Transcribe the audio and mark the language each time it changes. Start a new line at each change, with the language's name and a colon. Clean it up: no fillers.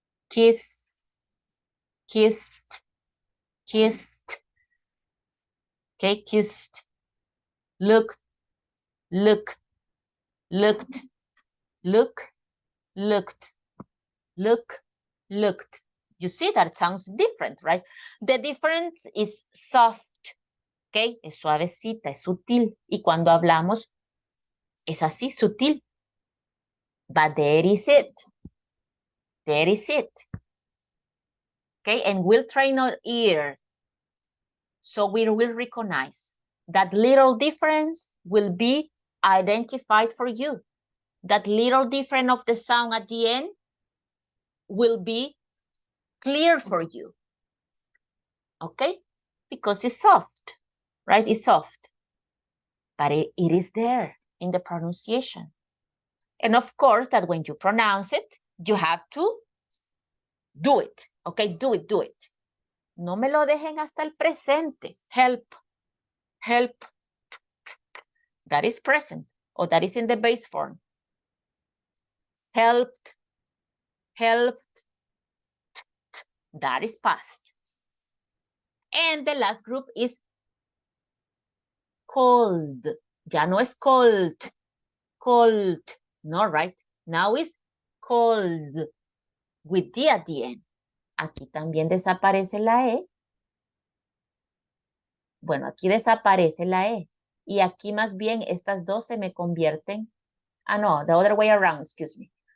English: Kissed, kissed, kissed. Okay, kissed. Looked, looked, looked, look, looked, look, looked. You see that sounds different, right? The difference is soft, okay?
Spanish: Es suavecita, es sutil. Y cuando hablamos, es así, sutil.
English: But there is it. There is it. Okay, and we'll train our ear. So we will recognize that little difference will be identified for you. That little difference of the sound at the end will be clear for you. Okay, because it's soft, right? It's soft. But it is there in the pronunciation. And of course, that when you pronounce it, you have to do it. Okay, do it, do it.
Spanish: No me lo dejen hasta el presente.
English: Help, help. That is present, or that is in the base form. Helped, helped. That is past. And the last group is cold.
Spanish: Ya no es cold. Cold. No, right?
English: Now is cold. With D at the end.
Spanish: Aquí también desaparece la E. Bueno, aquí desaparece la E. Y aquí más bien estas dos se me convierten.
English: Ah, no, the other way around, excuse me.